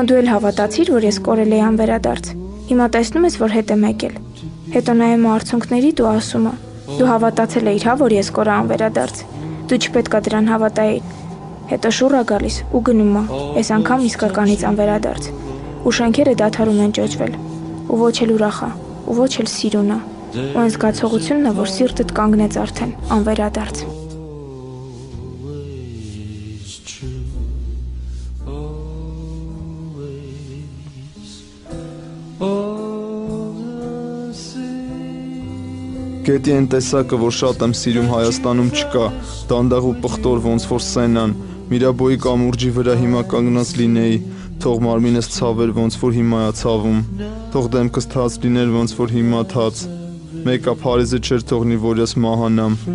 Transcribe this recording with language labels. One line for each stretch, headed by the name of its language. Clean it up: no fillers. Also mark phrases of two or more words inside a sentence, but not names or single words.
Armenian: դու էլ հավատացիր, որ ես կորել էի անվերադարձ, հիմա տեսնում ես, որ հետ եմ եկել, հետո նայում է արցունքներիդ ու ասում է, դու հավատացել էիր, հա, որ ես կորա անվերադարձ, դու չպետք է դրան հավատայիր, հետո շուռ է գալիս ու գնում է, այս անգամ իսկականից անվերադարձ, ու շենքերը դադարում են ճոճվել, ու ոչ էլ ուրախ է, ու ոչ էլ սիրուն է, ու այն զգացողությունն է, որ սիրտդ կանգնեց արդեն անվերադարձ։
English: Always true, always, all the same.
Armenian: Գետի այն տեսակը, որ շատ եմ սիրում Հայաստանում չկա, դանդաղ ու պղտոր ոնց որ Սենան, Միրաբոյի կամուրջի վրա հիմա կանգնած լինեի, թող մարմինս ցավեր ոնց որ հիմա է ցավում, թող դեմքս թաց լիներ ոնց որ հիմա թաց, մեկը Փարիզը չէր թողնի, որ ես մահանամ։